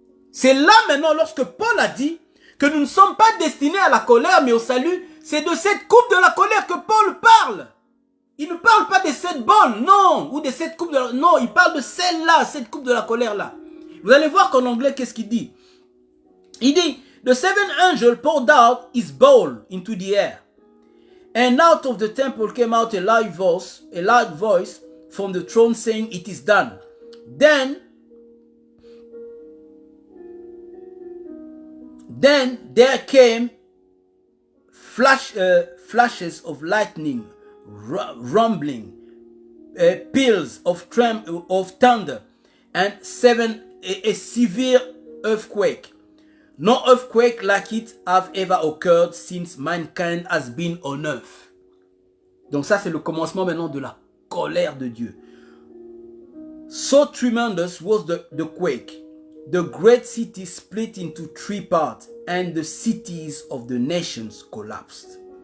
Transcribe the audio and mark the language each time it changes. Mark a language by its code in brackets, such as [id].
[fr] C'est là maintenant, lorsque Paul a dit que nous ne sommes pas destinés à la colère, mais au salut, c'est de cette coupe de la colère que Paul parle. Il ne parle pas des 7 bols, non, ou des 7 coupes de la... Non, il parle de celle-là, cette coupe de la colère-là. Vous allez voir qu'en anglais, qu'est-ce qu'il dit? Il dit, [en] the seventh angel poured out his bowl into the air. And out of the temple came out a loud voice from the throne saying, it is done. Then there came flashes of lightning, rumbling, peals of thunder, and a severe earthquake. No earthquake like it have ever occurred since mankind has been on earth. [fr] Donc ça, c'est le commencement maintenant de la colère de Dieu. [en] So tremendous was the quake. The great city split into 3 parts and the cities of the nations collapsed.